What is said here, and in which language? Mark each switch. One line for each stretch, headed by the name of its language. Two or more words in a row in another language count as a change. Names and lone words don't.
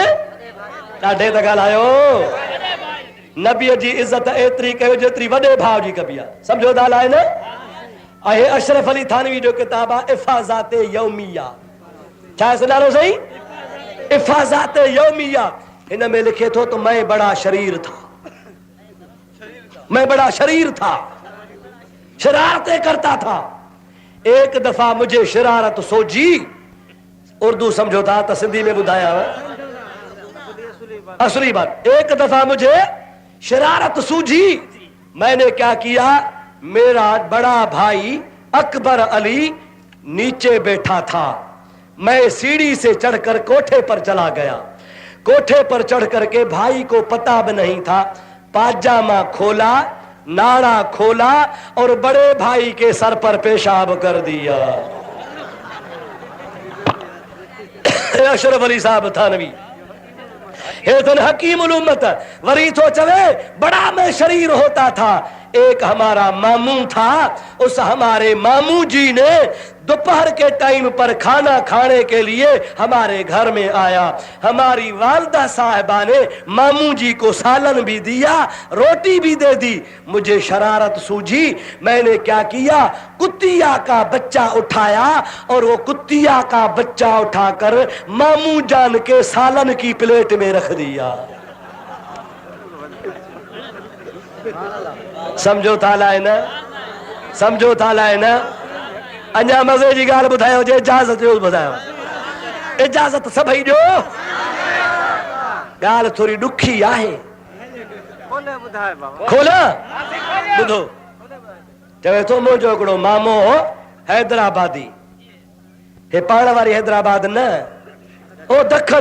Sindhi: ॾाढे त ॻाल्हायो। नबीअ जी इज़त एतिरी कयो जेतिरी वॾे भाउ जी कबी आहे। सम्झो था आहे न? आहे अशरफ अली थानवी जो किताब आहे इफ़ाज़त यौमिया। छा आहे नालो सही? इफ़ाज़त यौमिया। हिन में लिखे थो तो
Urdu: میں بڑا شریر تھا، میں بڑا شریر تھا، شرارتیں کرتا تھا. ایک دفعہ مجھے شرارت سوچی,
Sindhi: उर्दू समझो था तो सिंधी में बुधाया असली बात।
Urdu: ایک دفعہ مجھے شرارت سوجھی، میں نے کیا کیا، میرا بڑا بھائی اکبر علی نیچے بیٹھا تھا، میں سیڑھی سے چڑھ کر کوٹھے پر چلا گیا. کوٹھے پر چڑھ کر کے بھائی کو پتا بھی نہیں تھا، پاجامہ کھولا، ناڑا کھولا اور بڑے بھائی کے سر پر پیشاب کر دیا. اشرف علی صاحب تھانوی حکیم الامت
Sindhi: वरी तो चवे
Urdu: بڑا میں شریر ہوتا تھا. ایک ہمارا ماموں تھا، اس ہمارے ماموں جی نے دوپہر کے ٹائم پر کھانا کھانے کے لیے ہمارے گھر میں آیا. ہماری والدہ صاحبہ نے ماموں جی کو سالن بھی دیا، روٹی بھی دے دی. مجھے شرارت سوجھی، میں نے کیا کیا، کتیا کا بچہ اٹھایا اور وہ کتیا کا بچہ اٹھا کر ماموں جان کے سالن کی پلیٹ میں رکھ دیا.
Sindhi: समझो था लाए न, समझो था लाए न। अञा मज़े जी ॻाल्हि ॿुधायो जे इजाज़त जो ॿुधायो। इजाज़त सभई ॾियो। ॻाल्हि थोरी ॾुखी आहे, खोला ॿुधो। चवे थो मुंहिंजो हिकिड़ो मामो हैदराबादी, हे पाण वारी हैदराबाद न, ओ दखन।